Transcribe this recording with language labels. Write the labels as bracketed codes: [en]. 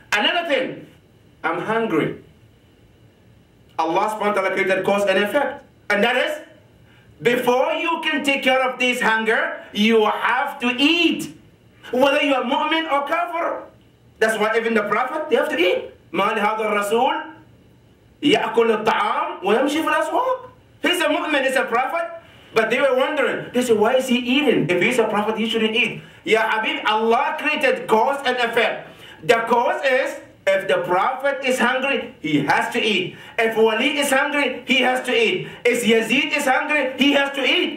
[en] Another thing, I'm hungry. Allah subhanahu wa ta'ala created cause and effect. And that is, before you can take care of this hunger, you have to eat. Whether you are mu'min or kafir. That's why even the Prophet, they have to eat. [ar] ما لهذا الرسول يأكل الطعام ويمشي في الأسواق. [en] He's a mu'min, he's a prophet. But they were wondering, they said, why is he eating? If he's a prophet, he shouldn't eat. Ya Habib, Allah created cause and effect. The cause is, if the prophet is hungry, he has to eat. If Wali is hungry, he has to eat. If Yazid is hungry, he has to eat.